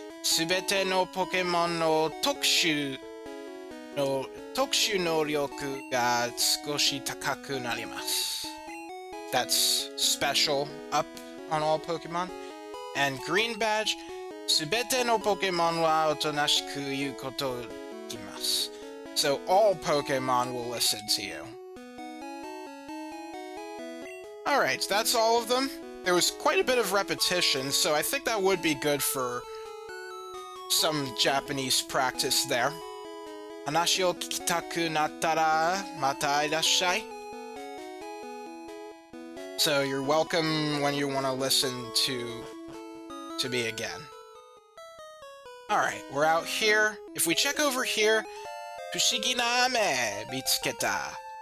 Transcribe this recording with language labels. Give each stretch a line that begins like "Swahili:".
Japanese: すべてのポケモンの特殊能力が少し高くなります。
English: That's special up on all Pokemon. And green badge.
Japanese: すべてのポケモンはおとなしく言うことを聞きます。
English: So all Pokemon will listen to you. Alright, that's all of them. There was quite a bit of repetition, so I think that would be good for some Japanese practice there.
Japanese: 話を聞きたくなったらまたいらっしゃい.
English: So you're welcome when you want to listen to me again. Alright, we're out here. If we check over here,
Japanese: 不思議な飴見つけた.